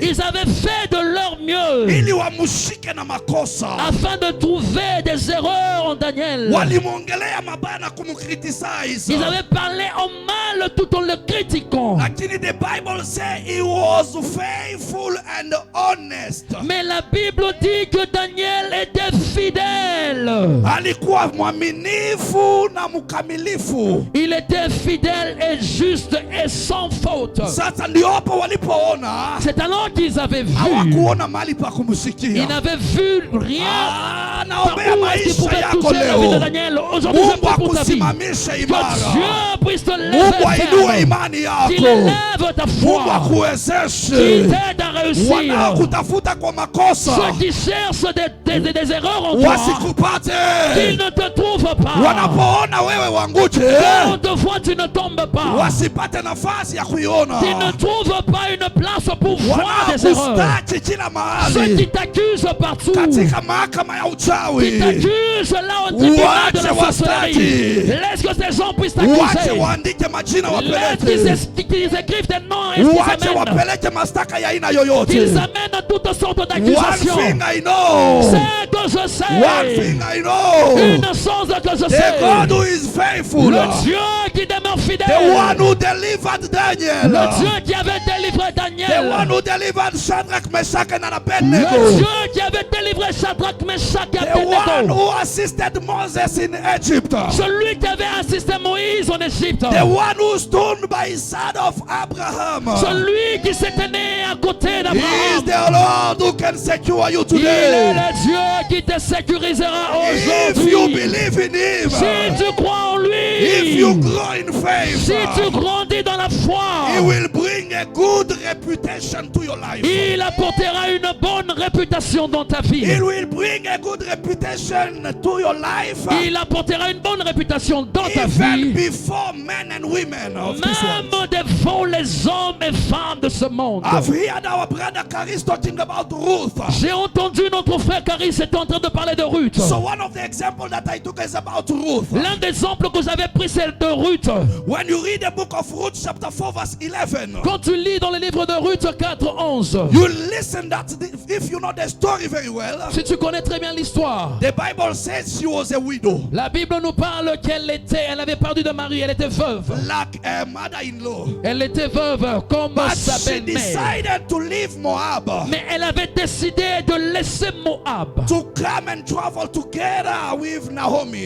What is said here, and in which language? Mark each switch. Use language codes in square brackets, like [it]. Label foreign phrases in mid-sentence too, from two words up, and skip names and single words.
[fr] ils avaient fait de leur mieux, [sw] ili wamushike na makosa, [fr] afin de trouver des erreurs en Daniel. [sw] Walimwongelea mabaya na kumcriticize. [fr] Ils avaient parlé en mal tout en le critiquant. [en] Lakini the Bible says he was faithful and honest. [fr] Mais la Bible dit que Daniel était fidèle. [sw] Alikuwa mwaminifu na mkamilifu. [fr] Il était fidèle et juste et sans faute. [sw] Sasa ndio hapo walipoona. [fr] C'est alors qu'ils avaient vu. [sw] Hawakuona mahali pa kumsikia. [fr] Ils n'avaient vu rien. [sw] Naombea maisha yako leo. Mungu akusimamishe imara. [fr] Dieu puisse te lever. [sw] Mungu ainue imani yako. [fr] Qu'il élève ta foi. [sw] Mungu akuwezeshe. [fr] Qu'il t'aide à réussir. [sw] Wanaokutafuta kwa makosa. [fr] Ceux qui cherchent des erreurs en toi. [sw] Wasikupate. [fr] Qu'ils ne te trouvent pas. [sw] Wanapoona wewe wanguje. [fr] Quand on te voit, tu ne tombes pas. [sw] Wasipate nafasi ya kuiona. [fr] Qu'ils ne trouvent pas une place pour voir des erreurs. [sw] Wanakustaki kila mahali. [fr] Ceux qui t'accusent partout. [sw] Katika mahakama ya uchawi. [fr] Qui t'accusent là au tribunal de la sorcellerie. Laisse que ces gens puissent t'accuser. [sw] Wache waandike majina wapeleke. [fr] Qu'ils écrivent des noms et [sw] wache wapeleke mashtaka ya aina yoyote. [fr] Qu'ils amènent toutes sortes d'accusations. [en] One thing I know. [fr] C'est que je sais. [en] One thing I know. [fr] Une chose que je sais. [en] The God who is faithful. [fr] Le Dieu qui demeure fidèle. [en] The one who delivered Daniel. [fr] Le Dieu qui avait délivré Daniel. [en] The one who delivered Shadrach, Meshach and Abednego. [fr] Le Dieu qui avait délivré Shadrach, Meshach et Abednego. [en] The one who assisted Moses in Egypt. [fr] Celui qui avait assisté Moïse en Égypte. [en] The one who stood by side of Abraham. [fr] Celui qui s'était né à côté d'Abraham. [en] He is the Lord who can secure you today. [fr] Il est le Dieu qui te sécurisera aujourd'hui. [en] If you believe in him. [fr] Si tu crois en lui. [en] If you grow in faith. [fr] Si tu grandis dans la la foi, [en] He will bring a good reputation to your life. [fr] il apportera une bonne réputation dans ta vie. [en] He will bring a good reputation to your life. [fr] Il apportera une bonne réputation dans ta [en] Even [fr] vie. [en] before men and women of this [fr] Même [en] world. [fr] devant les hommes et femmes de ce monde. [en] I've heard our brother Caris talking about Ruth. [fr] J'ai entendu notre frère Caris était en train de parler de Ruth. [en] So one of the examples that I took is about Ruth. [fr] L'un des exemples que j'avais pris c'est de Ruth. [en] When you read the book of Ruth chapter 4 verse 11. [fr] Quand tu lis dans le livre de Ruth 4:11. [en] You listen that if you know the story very well. [fr] Si tu connais très bien l'histoire. [en] The Bible says she was a widow. [fr] La Bible nous parle elle avait perdu de mari, elle était veuve. [en] Like a mother-in-law. [fr] Elle était veuve comme [en] But [fr] sa [en] she [fr] belle-mère. [en] decided to leave Moab. [fr] Mais elle avait décidé de laisser Moab. [en] To come and travel together with Naomi.